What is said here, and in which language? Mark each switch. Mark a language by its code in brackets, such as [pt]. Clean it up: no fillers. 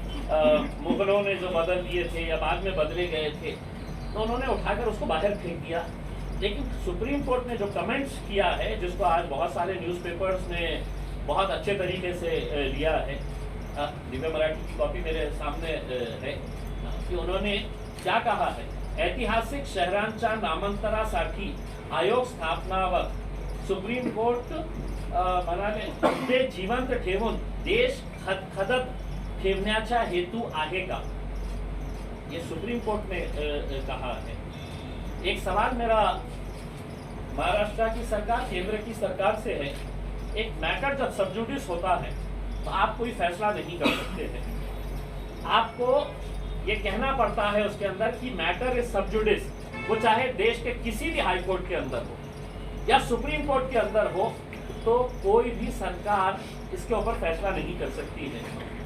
[hi] मुगलों ने जो बदल दिए थे या बाद में बदले गए थे, तो उन्होंने उठाकर उसको बाहर फेंक दिया। लेकिन सुप्रीम कोर्ट ने जो कमेंट्स किया है, जिसको आज बहुत सारे न्यूज़पेपर्स ने बहुत अच्छे तरीके से लिया है, दिव्य मराठी की कॉपी मेरे सामने है, कि उन्होंने क्या कहा है। [mr] ऐतिहासिक शहरांच्या नामांतरासाठी आयोग स्थापनावर सुप्रीम कोर्ट म्हणाले, ते जिवंत ठेवून देश खदखदत ठेवण्याचा हेतू आहे का, [hi] ये सुप्रीम कोर्ट ने कहा है। एक सवाल मेरा महाराष्ट्र की सरकार, केंद्र की सरकार से है, एक मैटर जब सबजुडिस होता है तो आप कोई फैसला नहीं कर सकते हैं। आपको ये कहना पड़ता है उसके अंदर कि [en] matter is sub judice, [hi] वो चाहे देश के किसी भी हाई कोर्ट के अंदर हो या सुप्रीम कोर्ट के अंदर हो, तो कोई भी सरकार इसके ऊपर फैसला नहीं कर सकती है।